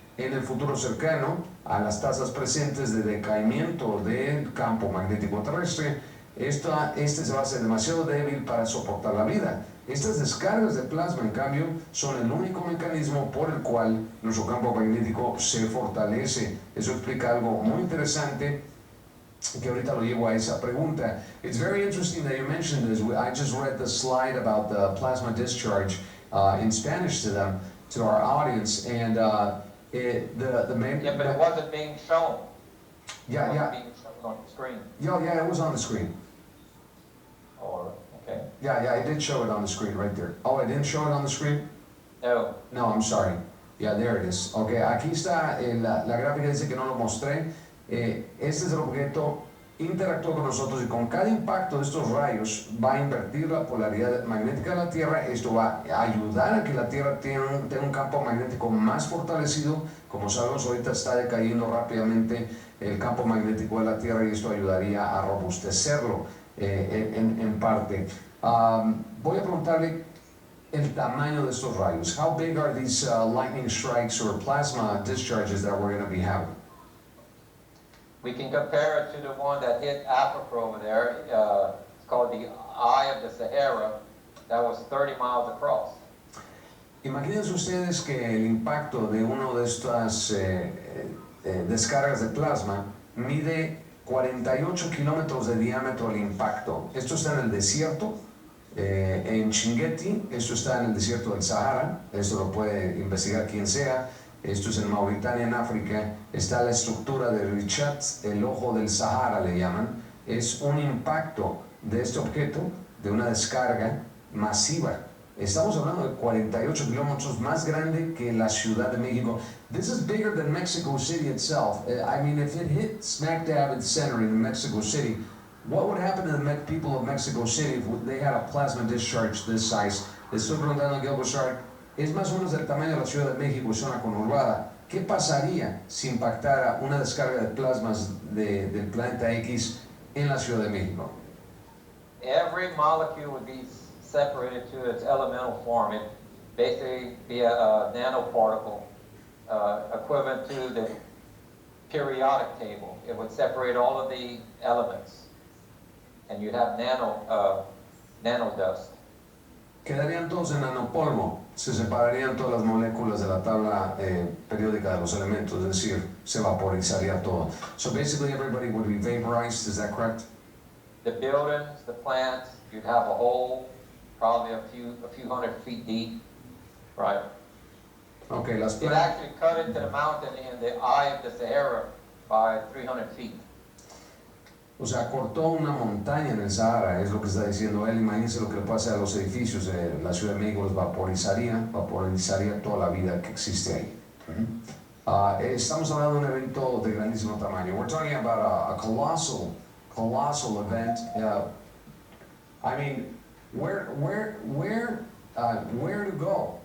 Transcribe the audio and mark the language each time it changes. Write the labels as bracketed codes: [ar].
[es] En el futuro cercano, a las tasas presentes de decaimiento del campo magnético terrestre, este se va a hacer demasiado débil para soportar la vida. Estas descargas de plasma, en cambio, son el único mecanismo por el cual nuestro campo magnético se fortalece. Eso explica algo muy interesante que ahorita lo llevo a esa pregunta. [en] It's very interesting that you mentioned this. I just read the slide about the plasma discharge in Spanish to them, to our audience, and the main... Yeah, but it wasn't being shown. Yeah, It wasn't yeah. being shown on the screen. Yeah, it was on the screen. Oh, okay. Yeah, I did show it on the screen right there. Oh, I didn't show it on the screen? No. No, I'm sorry. Yeah, there it is. [es] Ok, aquí está, la gráfica dice que no lo mostré. Este es el objeto, interactúa con nosotros y con cada impacto de estos rayos va a invertir la polaridad magnética de la Tierra. Esto va a ayudar a que la Tierra tenga un campo magnético más fortalecido. Como sabemos, ahorita está decayendo rápidamente el campo magnético de la Tierra y esto ayudaría a robustecerlo en parte. Voy a preguntarle el tamaño de estos rayos. [en] How big are these lightning strikes or plasma discharges that we're going to be having? We can compare it to the one that hit Africa over there. It's called the Eye of the Sahara. That was 30 miles across. [es] Imagínense ustedes que el impacto de uno de estas descargas de plasma mide 48 kilómetros de diámetro el impacto. Esto está en el desierto, en Chinguetti. Esto está en el desierto del Sahara. Esto lo puede investigar quien sea. Esto es en Mauritania, en África. Está la estructura de Richat, el ojo del Sahara le llaman. Es un impacto de este objeto, de una descarga masiva. Estamos hablando de 48 kilómetros, más grande que la Ciudad de México. [en] This is bigger than Mexico City itself. I mean, if it hit smack dab in the center in Mexico City, what would happen to the people of Mexico City if they had a plasma discharge this size? [es] Le estoy preguntando a Gilbert Shark, es más o menos del tamaño de la Ciudad de México y zona conurbada. ¿Qué pasaría si impactara una descarga de plasmas del planeta X en la Ciudad de México? [en] Every molecule would be separated to its elemental form. It basically be a nanoparticle equivalent to the periodic table. It would separate all of the elements, and you'd have nano dust. Quedarían todos en nanopolvo, se separarían todas las moléculas de la tabla periódica de los elementos, es decir, se vaporizaría todo. So basically everybody would be vaporized, is that correct? The buildings, the plants, you'd have a hole, probably a few hundred feet deep, right? Okay, [es] las [en] It actually cut into the mountain in the Eye of the Sahara by 300 feet. [es] O sea, cortó una montaña en el Sahara, es lo que está diciendo él. Imagínense lo que le puede hacer a los edificios de la Ciudad de México, los vaporizaría toda la vida que existe ahí. Estamos hablando de un evento de grandísimo tamaño. [en] We're talking about a colossal event. I mean, where to go?